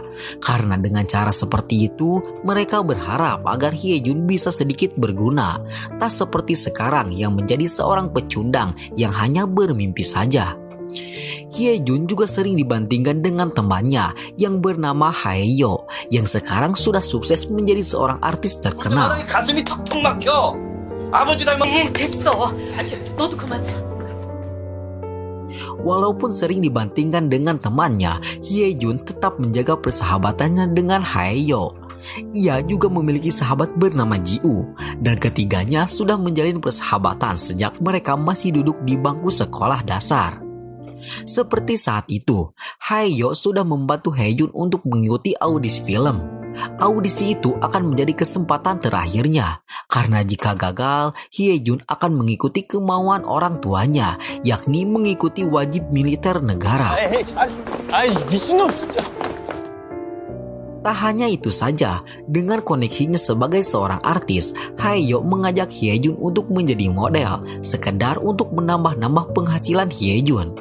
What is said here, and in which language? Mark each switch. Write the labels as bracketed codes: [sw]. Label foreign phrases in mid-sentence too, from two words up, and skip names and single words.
[id] Karena dengan cara seperti itu, mereka berharap agar Hye Jun bisa sedikit berguna. Tak seperti sekarang yang menjadi seorang pecundang yang hanya bermimpi saja. Hye Jun juga sering dibandingkan dengan temannya yang bernama Haeyo yang sekarang sudah sukses menjadi seorang artis terkenal. [ko] 가슴이 턱턱 막혀. 아버지 닮아. 됐어. 너도 그만 자. [id] Walaupun sering dibandingkan dengan temannya, Hye Jun tetap menjaga persahabatannya dengan Haeyo. Ia juga memiliki sahabat bernama Ji-woo, dan ketiganya sudah menjalin persahabatan sejak mereka masih duduk di bangku sekolah dasar. Seperti saat itu, Haeyo sudah membantu Hye Jun untuk mengikuti audisi film. Audisi itu akan menjadi kesempatan terakhirnya, karena jika gagal, Hye Jun akan mengikuti kemauan orang tuanya, yakni mengikuti wajib militer negara. [ko] 아이 미친놈 진짜. [id] Tak hanya itu saja, dengan koneksinya sebagai seorang artis, Haeyo mengajak Hye Jun untuk menjadi model, sekedar untuk menambah-nambah penghasilan Hye Jun.